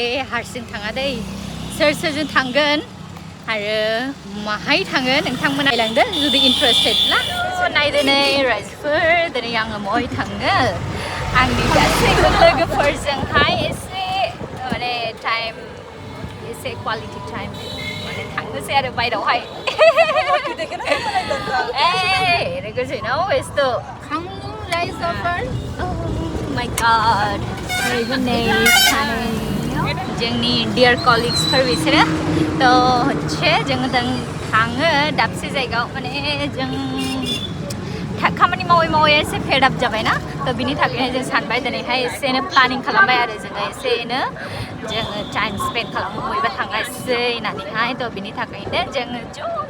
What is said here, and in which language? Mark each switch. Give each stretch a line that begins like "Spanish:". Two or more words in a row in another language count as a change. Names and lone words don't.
Bodo: हारसिं थाङा दै सोर सोरजों थांगोन आरो माहाय थाङो नोंथांमोना नायलांदो जुदि इन्टारेस्टेडब्ला नायदो नै रायजोफोर दिनै आङो महाय थाङो आंनि गासैबो लोगोफोरजोंहाय एसे माने टाइम एसे
English: quality time
Bodo: माने थांनोसै आरो बायरावहाय
English: Hey, because you know it's the thangnwswi. Oh my God, very nice.
Bodo: जोंनि
English: dear colleagues
Bodo: फोर बिसोरो तो होच्छे जोङो थाङो दाबसे जायगायाव माने जों खामानि मावै मावै एसे
English: fed up
Bodo: जाबायना तो बिनि थाखायनो जों सानबाय दिनैहाय एसेनो प्लानिं खालामबाय आरो जोङो एसेनो जोङो
English: time spend
Bodo: खालामो बयबो थांगासै होननानैहाय तो बिनि थाखायनो जोङो ज'नो